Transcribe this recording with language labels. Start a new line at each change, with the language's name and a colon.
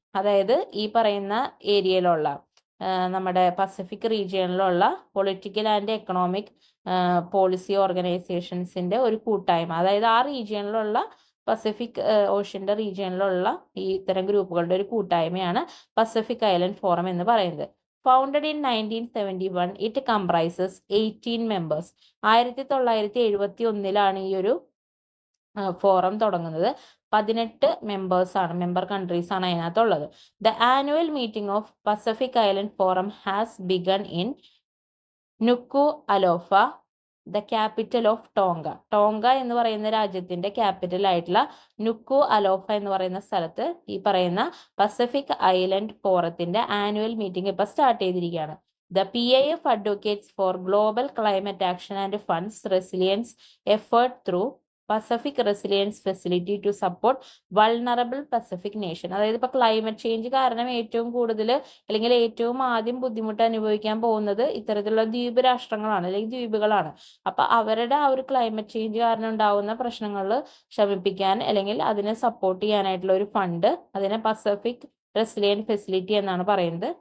Malayalam: അതായത് ഈ പറയുന്ന ഏരിയയിലുള്ള നമ്മുടെ Pacific റീജിയനിലുള്ള political and economic policy ഓർഗനൈസേഷൻസിന്റെ ഒരു കൂട്ടായ്മ, അതായത് ആ റീജിയനിലുള്ള പസഫിക് ഓഷ്യന്റെ റീജിയനിലുള്ള ഈ ഇത്തരം ഗ്രൂപ്പുകളുടെ ഒരു കൂട്ടായ്മയാണ് പസഫിക് ഐലൻഡ് ഫോറം എന്ന് പറയുന്നത്.
English: Founded in 1971, it comprises 18 members.
Malayalam: 1971 ഈ ഒരു ഫോറം തുടങ്ങുന്നത്. 18 മെമ്പേഴ്സ് ആണ്, മെമ്പർ കൺട്രീസ് ആണ് അതിനകത്തുള്ളത്.
English: The annual meeting of Pacific Island Forum has begun in Nuku'alofa, the capital of Tonga.
Malayalam: Tonga എന്ന് പറയുന്ന രാജ്യത്തിന്റെ ക്യാപിറ്റൽ ആയിട്ടുള്ള നുക്കു അലോഫ എന്ന് പറയുന്ന സ്ഥലത്ത് ഈ പറയുന്ന പസഫിക് ഐലൻഡ് ഫോറത്തിന്റെ ആനുവൽ മീറ്റിംഗ് ഇപ്പൊ സ്റ്റാർട്ട് ചെയ്തിരിക്കുകയാണ്.
English: The PIF advocates for global climate action and funds resilience effort through Pacific resilience facility to support vulnerable Pacific nation.
Malayalam: അതായത് ഇപ്പൊ ക്ലൈമറ്റ് ചേഞ്ച് കാരണം ഏറ്റവും കൂടുതൽ, അല്ലെങ്കിൽ ഏറ്റവും ആദ്യം ബുദ്ധിമുട്ട് അനുഭവിക്കാൻ പോകുന്നത് ഇത്തരത്തിലുള്ള ദ്വീപ് രാഷ്ട്രങ്ങളാണ്, അല്ലെങ്കിൽ ദ്വീപുകളാണ്. അപ്പൊ അവരുടെ ആ ഒരു ക്ലൈമറ്റ് ചേഞ്ച് കാരണം ഉണ്ടാവുന്ന പ്രശ്നങ്ങൾ ശമിപ്പിക്കാൻ, അല്ലെങ്കിൽ അതിനെ സപ്പോർട്ട് ചെയ്യാനായിട്ടുള്ള ഒരു ഫണ്ട്, അതിനെ പസഫിക് റെസിലിയൻറ്റ് ഫെസിലിറ്റി എന്നാണ് പറയുന്നത്.